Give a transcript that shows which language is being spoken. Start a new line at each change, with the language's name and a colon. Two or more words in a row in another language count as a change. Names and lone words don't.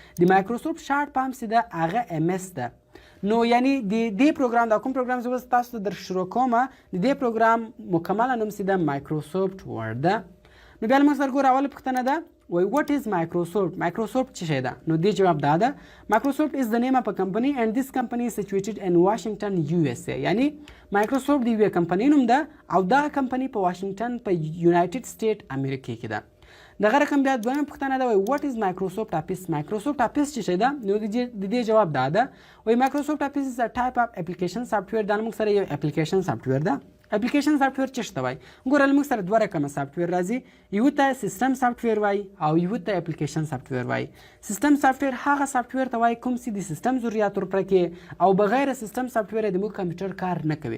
Pashto: د مایکروسافټ شارټ فارم چې ده هغه ایم اس ده. نو یعنی د دې پروګرام دا کوم پروګرام زه اوس تاسو ته در شروع کوم، د دې پروګرام مکمله نوم چې ده مایکروسافټ ورډ ده. نو بیا له موږ سره ګوره اوله پوښتنه ده وای
English: what is Microsoft؟
Pashto: Microsoft څه شی ده؟ نو دې جواب دا ده
English: Microsoft is the name of a company and this company is situated in Washington USA.
Pashto: یعنی Microsoft د یوې کمپنۍ نوم ده او دا کمپنۍ په واشنګټن په یونایټډ سټیټ امریکا کې ده. دغه رقم بیا دویمه پوښتنه ده وای
English: what is Microsoft Office؟
Pashto: Microsoft Office څه شی ده؟ نو د دې جواب دا ده وای
English: Microsoft Office is a type of application software.
Pashto: دا موږ سره یو
English: application software
Pashto: ده.
English: application software
Pashto: څه ته وایي؟ ګوره موږ سره دوه رقمه سافټویر راځي، یو ته
English: system software
Pashto: وایي او یو ته
English: application software
Pashto: وایي.
English: system software
Pashto: هغه سافټویر ته وایي کوم چې د سیستم ضرورت ورپره کې او بغیر
English: system software
Pashto: د موږ کمپیوټر کار نه کوي.